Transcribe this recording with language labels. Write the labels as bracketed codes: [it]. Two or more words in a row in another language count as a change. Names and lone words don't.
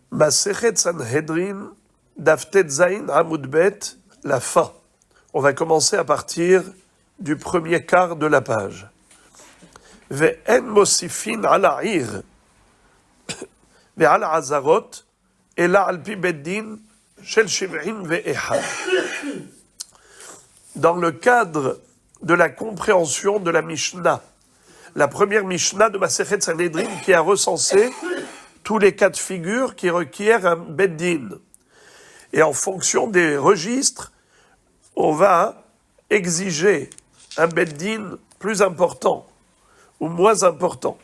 [he] מסכת סנהדרין, דף טז עמוד ב, [fr] la fin. On va commencer à partir du premier quart de la page. [he] ואין מוסיפין על העיר, ועל העזרות, אלא על פי בית דין, של שבעים ואחד. [fr] Dans le cadre de la compréhension de la Mishnah, la première Mishnah de Masechet Sanhedrin qui a recensé tous les cas de figure qui requièrent un beddin. Et en fonction des registres, on va exiger un beddin plus important ou moins important.